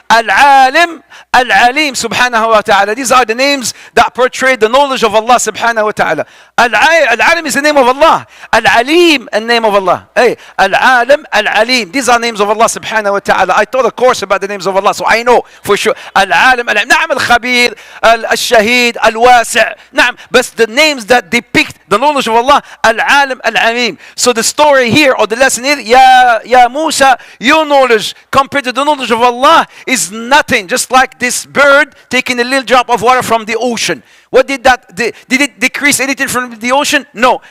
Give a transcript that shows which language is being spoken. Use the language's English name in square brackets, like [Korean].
[Arabic] العالم العليم سبحانه وتعالى. [English] These are the names that portray the knowledge of Allah subhanahu wa ta'ala. العالم is the name of Allah. العليم the name of Allah. Hey, العالم العليم. These are names of Allah subhanahu wa ta'ala. I taught a course about the names of Allah, so I know for sure. [Arabic] العالم العليم. نعم الخبير, الشهيد, الواسع. نعم. [English] But the names that depict the knowledge of Allah, العالم العليم. So the story here or the lesson here, Ya Musa, your knowledge compared to the knowledge of Allah is nothing. Just like this bird taking a little drop of water from the ocean. What did that, did it decrease anything from the ocean? No.